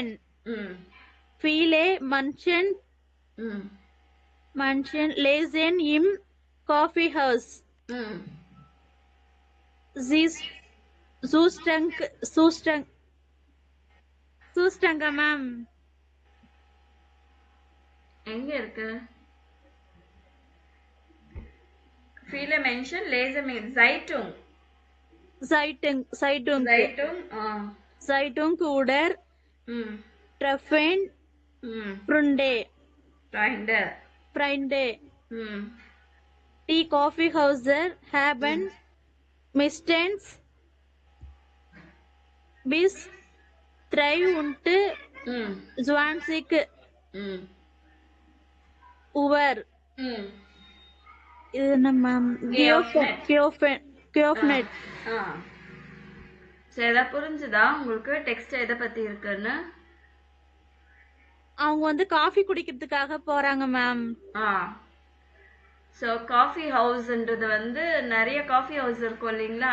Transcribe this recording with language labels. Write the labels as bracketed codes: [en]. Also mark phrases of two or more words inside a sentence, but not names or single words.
[de] Viele Menschen lesen im Kaffeehaus. [ta] Sustanga மேம். எங்க இருக்கு? [de] viele Menschen lesen Zeitung oder treffen Freunde. Die Kaffeehäuser haben meistens bis 23 Uhr. [ta] இது நம்ம Geöffnet. சரி, புரிஞ்சுதா உங்களுக்கு டெக்ஸ்ட் எதை பத்தி இருக்குன்னு? அவங்க வந்து காஃபி குடிக்கிறதுக்காக போறாங்க மேம். ஸோ காஃபி ஹவுஸ்ன்றது வந்து நிறைய [en] coffee house [ta] இருக்கும் இல்லைங்களா?